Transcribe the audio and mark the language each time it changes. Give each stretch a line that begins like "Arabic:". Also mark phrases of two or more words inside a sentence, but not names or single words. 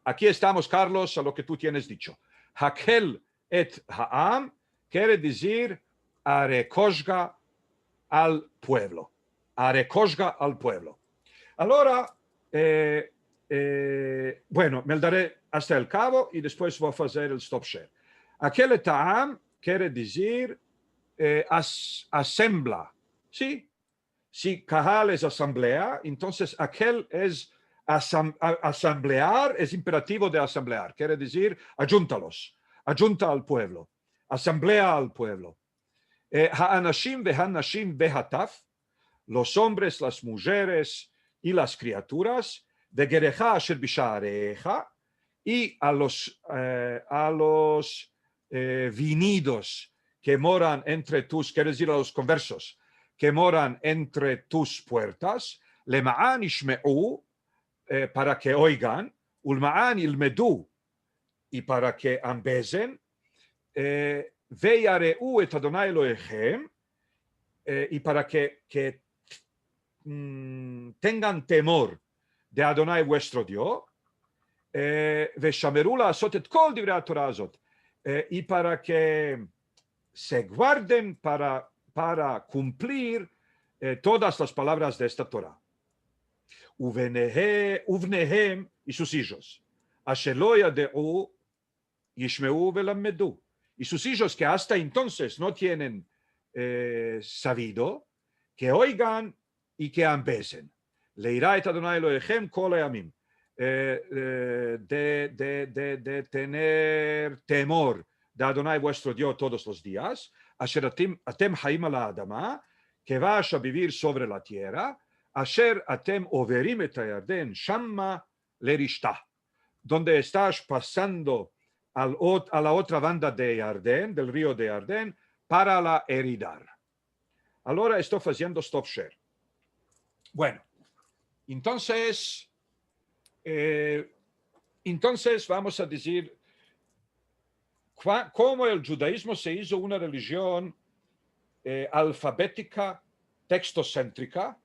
Ladino: Aquí estamos, Carlos, a lo que tú tienes dicho.
Hebrew: הקהל את העם
Ladino: quiere decir arekozga al pueblo. Arekozga al pueblo. Ahora, bueno, me daré hasta el cabo y después voy a hacer el
English: stop share.
Hebrew: הקהל את העם
Ladino: quiere decir asembla. ¿Sí? Si Kahal es asamblea, entonces aquel es asamblear, es imperativo de asamblear, quiere decir ayúntalos, ayunta al pueblo, asamblea al pueblo.
Hebrew: האנשים והנשים והטף,
Ladino: los hombres, las mujeres y las criaturas,
Hebrew: וגרך אשר בשעריך,
Ladino: y a los vinidos que moran entre tus, quiere decir a los conversos, que moran entre tus puertas,
Hebrew: למען ישמעו,
Ladino: para que oigan,
Hebrew: ולמען ילמדו,
Ladino: y para que ambesen,
Hebrew: ויראו את יהוה אלהיכם,
Ladino: y para que tengan temor de Adonai vuestro Dios,
Hebrew: ושמרו לעשות את כל דברי התורה הזאת,
Ladino: y para que se guarden para cumplir todas las palabras de esta Torah. Uvnehem y sus hijos.
Hebrew: אשר לא ידעו ישמעו ולמדו.
Ladino: Y sus hijos que hasta entonces no tienen sabido, que oigan y que ambesen.
Hebrew: ליראה את יהוה אלהיכם כל הימים.
Ladino: De tener temor de Adonai vuestro Dios todos los días.
Hebrew: אשר אתם חיים על האדמה,
Ladino: que vas a vivir sobre la tierra.
Hebrew: אשר אתם עברים את הירדן שמה לרשתה,
Ladino: donde estás pasando a la otra banda de Ardén, del río de Ardén, para la heridar. Allora estoy haciendo
English: stop share.
Ladino: Bueno, entonces vamos a decir cómo el judaísmo se hizo una religión alfabética, textocéntrica.